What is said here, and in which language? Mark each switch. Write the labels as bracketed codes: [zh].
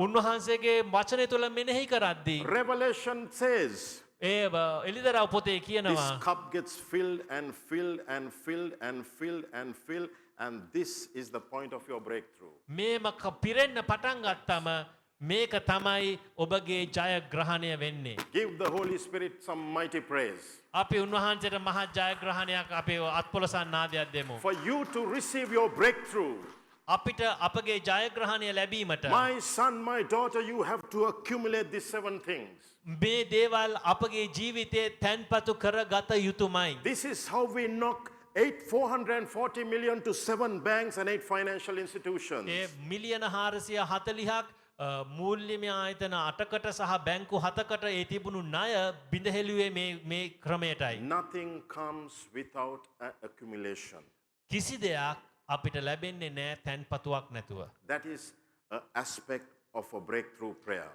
[si] උන්වහන්සේගේ වචනය තුළ මෙනෙහි කරද්දී [en] Revelation says [si] ඒ එලිදරව් පොතේ [en] this [si] කියනවා [en] cup gets filled and filled and filled and filled and filled, and this is the point of your breakthrough. [si] මේම පිරෙන්න පටන් ගත්තම මේක තමයි ඔබගේ ජයග්‍රහණය වෙන්නේ. [en] Give the Holy Spirit some mighty praise. [si] අපි උන්වහන්සේට මහත් ජයග්‍රහණයක් අපේ අත්පොලසන් නාදයක් දෙමු. [en] For you to receive your breakthrough, [si] අපිට අපගේ ජයග්‍රහණය ලැබීමට [en] my son, my daughter, you have to accumulate these 7 things. [si] මේ දේවල් අපගේ ජීවිතයේ තැන්පතු කරගත යුතුමයි. [en] This is how we knock 440 million to 7 banks and 8 financial institutions. [si] ඒ මිලියන 440ක් මූල්‍යමය ආයතන 8කට සහ බැංකු 7කට ඒ තිබුණු ණය බිඳහෙළුවේ මේ ක්‍රමයටයි. [en] Nothing comes without an accumulation. [si] කිසි දෙයක් අපිට ලැබෙන්නේ නැහැ තැන්පතුවක් නැතුව. [en] That is an aspect of a breakthrough prayer.